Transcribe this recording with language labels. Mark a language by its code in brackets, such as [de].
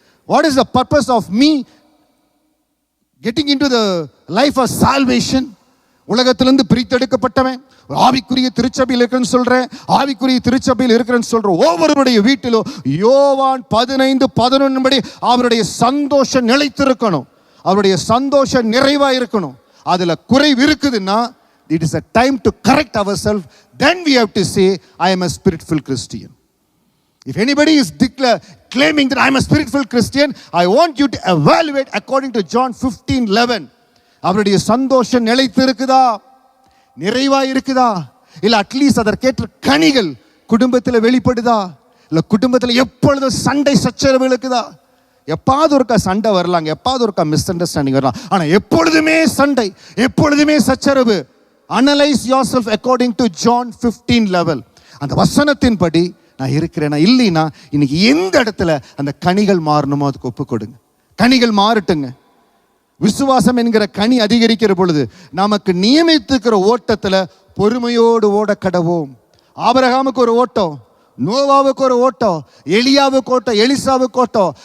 [en] What is the purpose of me getting into the life of salvation? [ta] உலகத்திலிருந்து பிரித்தெடுக்கப்பட்டவன் ஆவிக்குரிய திருச்சபையில் இருக்கிறேன்னு சொல்றேன், ஆவிக்குரிய திருச்சபையில் இருக்கிறேன்னு சொல்றேன். ஒவ்வொருவருடைய வீட்டிலும் யோவான் 15:11 படி அவருடைய சந்தோஷம் நிலைத்திருக்கணும், அவருடைய சந்தோஷம் நிறைவா இருக்கணும். அதுல குறைவு இருக்குதுன்னா [en] it is a time to correct ourselves. Then we have to say, I am a spirit-filled Christian. If anybody is claiming that I am a spirit-filled Christian, I want you to evaluate according to John 15:11. [ta] அவருடைய சந்தோஷம் நிலைத்து இருக்குதா, நிறைவா இருக்குதா, இல்ல at least அதற்கேற்ற கனிகள் குடும்பத்தில் வெளிப்படுதா, இல்ல குடும்பத்தில் எப்பொழுதும் சண்டை சச்சரவு இருக்குதா? எப்பாவது ஒருக்கா சண்டை வரலாங்க, எப்பாவது ஒருக்கா மிஸ் அண்டர்ஸ்டாண்டிங் வரலாம், ஆனா எப்பொழுதுமே சண்டை, எப்பொழுதுமே சச்சரவு. [en] Analyse yourself according to John 15:11. [ta] அந்த வசனத்தின்படி நான் இருக்கிறேனா இல்லைனா, இன்னைக்கு எந்த இடத்துல அந்த கனிகள் மாறணுமோ அதுக்கு ஒப்பு கொடுங்க. கனிகள் மாறட்டுங்க. விசுவாசம் என்கிற கனி அதிகரிக்கிற பொழுது நமக்கு நியமித்திருக்கிற ஓட்டத்துல பொறுமையோடு ஓட கடவோம். ஆபிரகாமுக்கு ஒரு ஓட்டம், நோவாவுக்கு ஒரு ஓட்டம், எலியாவுக்கு ஓட்டம், எலிசாவுக்கு ஓட்டம்.